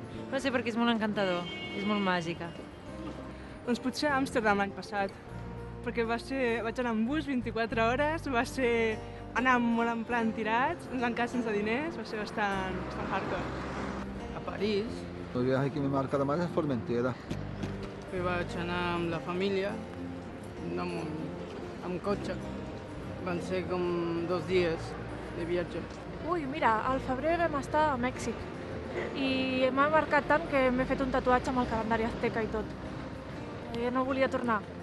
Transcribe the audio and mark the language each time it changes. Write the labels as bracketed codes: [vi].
[ca] No sé, perquè és molt encantador, és molt màgica. Doncs potser a Amsterdam l'any passat, perquè vaig anar amb bus 24 hores, va ser anar molt en plan tirats, ens van quedar sense diners, va ser bastant hardcore. A París. [es] El viaje que me marca más es Formentera. [ca] Que vaig anar amb la família, amb cotxe. Van ser com 2 dies de viatge. Ui, mira, al febrer vam estar a Mèxic i m'ha marcat tant que m'he fet un tatuatge amb el calendari azteca i tot. Jo no volia tornar.